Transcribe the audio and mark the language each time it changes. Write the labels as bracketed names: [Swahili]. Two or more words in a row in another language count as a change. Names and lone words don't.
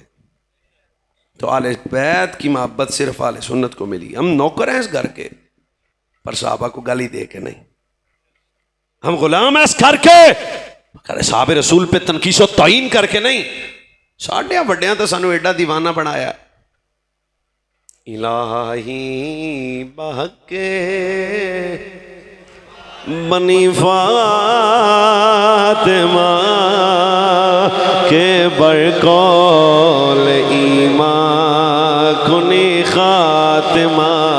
[Urdu] تو اہل بیت کی محبت صرف اہل سنت کو ملی. ہم نوکر ہیں اس گھر کے پر صحابہ کو گالی دے کے نہیں, ہم غلام ہیں اس گھر کے صحابہ رسول پہ تنقیص و تعین کر کے نہیں. [Punjabi] ساڈیاں وڈیاں تو سانو ایڈا دیوانہ بنایا. [Persian] الہی بحق بنی فاطمہ کے برقول ایمان کنی خاتمہ.